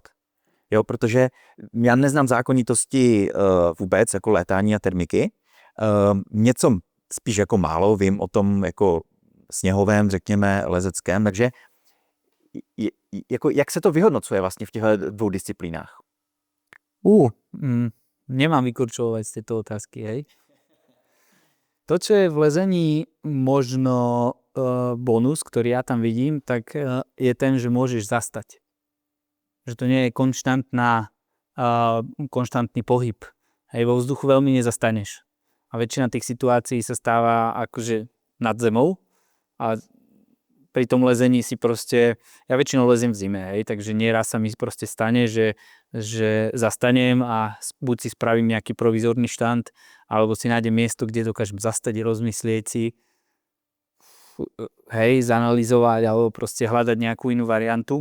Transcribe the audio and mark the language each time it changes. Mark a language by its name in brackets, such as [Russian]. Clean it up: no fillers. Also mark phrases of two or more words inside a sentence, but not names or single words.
[Czech] Jo, protože já neznám zákonitosti vůbec jako létání a termiky. Něco spíš jako málo vím o tom jako sněhovém, řekněme, lezeckém, takže jak se to vyhodnocuje vlastně v těchto dvou disciplínách? [Slovak] Nemám vykorčovať z tejto otázky, hej. To, čo je v lezení možno bonus, ktorý ja tam vidím, tak je ten, že môžeš zastať. Že to nie je konštantný pohyb. Hej, vo vzduchu veľmi nezastaneš. A väčšina tých situácií sa stáva akože nad zemou a pri tom lezení si proste, ja väčšinou leziem v zime, hej, takže nieraz sa mi proste stane, že zastanem a buď si spravím nejaký provizorný štand, alebo si nájdem miesto, kde dokážem zastať, rozmyslieť si, hej, zanalizovať, alebo proste hľadať nejakú inú variantu.